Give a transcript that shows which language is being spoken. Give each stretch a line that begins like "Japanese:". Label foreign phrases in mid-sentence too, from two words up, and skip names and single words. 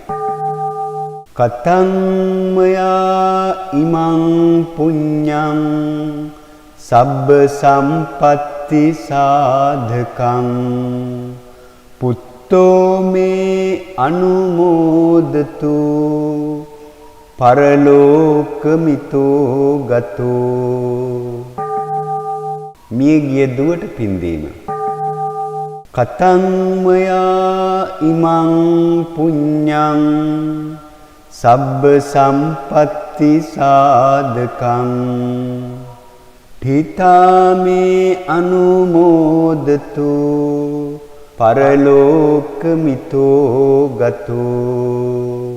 Pali: කතම්මයා ඉමං පුඤ්ඤං සබ්බ සම්පත්ති සාධකං පුත්තෝ මේ අනුමෝදතු පරලෝකමිතෝ ගතෝ.
Sinhala: මියගිය දුවට පින්දීම.
Pali: කතම්මයා ඉමං පුඤ්ඤං සබ්බ සම්පත්ති සාධකං පිතාමේ අනුමෝදතු පරලෝකමිතෝ ගතෝ.